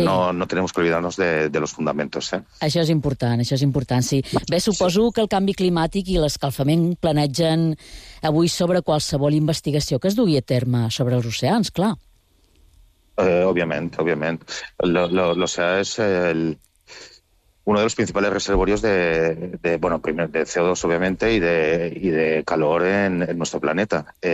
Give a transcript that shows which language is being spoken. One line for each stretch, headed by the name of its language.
Spanish: no tenemos que olvidarnos de los fundamentos, ¿eh?
Catalan: Això és important, això és important, sí. Bé, suposo que el canvi climàtic i l'escalfament planegen avui sobre qualsevol investigació que es dugui a terme sobre els oceans, clar.
Spanish: Obviamente, obviamente. O sea, es el uno de los principales reservorios de bueno, primero de CO2, obviamente, y de calor en nuestro planeta.